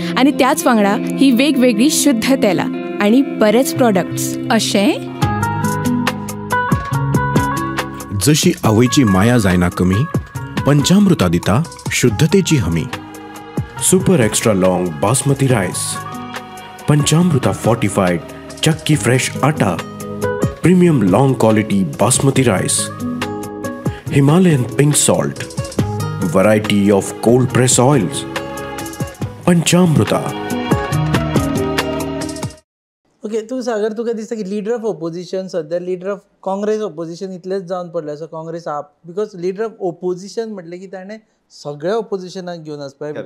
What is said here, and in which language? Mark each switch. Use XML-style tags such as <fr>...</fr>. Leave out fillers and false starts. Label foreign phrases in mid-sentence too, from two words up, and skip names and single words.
<kok>आणि त्याच वांगडा ही वेगवेगळी शुद्ध तेलां आणि बरेच प्रॉडक्ट्स. अशें जशी आवयची माया जायना कमी, पंचामृता दिता शुद्धतेची हमी.</kok> <en>super extra long basmati rice, Panchamrita fortified chakki fresh atta, premium long quality basmati rice, Himalayan pink salt, variety of cold press oils.</en> <kok>पंचामृता. ओके, तू सागर तुका दिसता की</kok> <en>leader of opposition</en> <kok>सध्या</kok> <en>leader of Congress opposition</en> <kok>इतलेच जावन पडले आसा. काँग्रेस आप</kok> <en>because leader of opposition</en> <kok>म्हटलें की ताणें सगळ्या ऑपोजिशनाक घेवन आसपाक जाय.</kok>